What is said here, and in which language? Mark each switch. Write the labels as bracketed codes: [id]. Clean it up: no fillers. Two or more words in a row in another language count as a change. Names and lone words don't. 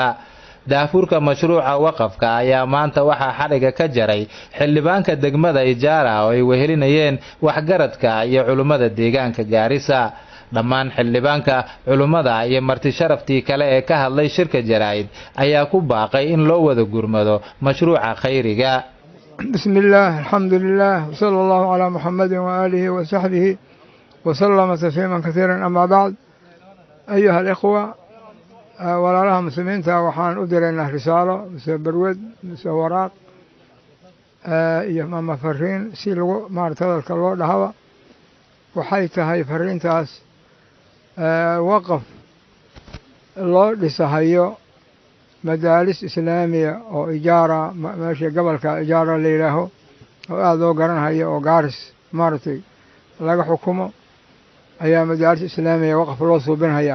[so] daafurka mashruuca waqafka ayaa maanta waxaa xariga ka jaray xildhibaanka degmada ijaara oo ay wehelinayeen waxgaradka iyo culimada deegaanka Gaarisa. dhammaan xildhibaanka, culimada iyo marti sharaftii kale ee ka hadlay shirka jaraa'id ayaa ku baaqay in loo wada gurmado mashruuca khayriga. [ar] بسم الله، الحمد لله, صلى الله على محمد وعلى آله وصحبه وسلم تسليما كثيرا. أما بعد، أيها الإخوة, [so] walaalaha muslimiinta, waxaan u diraynaa risaalo mise barwed mise waraaq iyo ama fariin si lagu maarata hadalka loo dhahaba. waxay tahay fariintaas waqaf loo dhisahayo madaaris islaamiya oo ijaara, meesha gobolka ijaara la yidhaaho oo aada loo garanhayo oo Gaaris maaragtay laga xukumo, ayaa madaaris islaamiya waqaf loo suubinhayaa.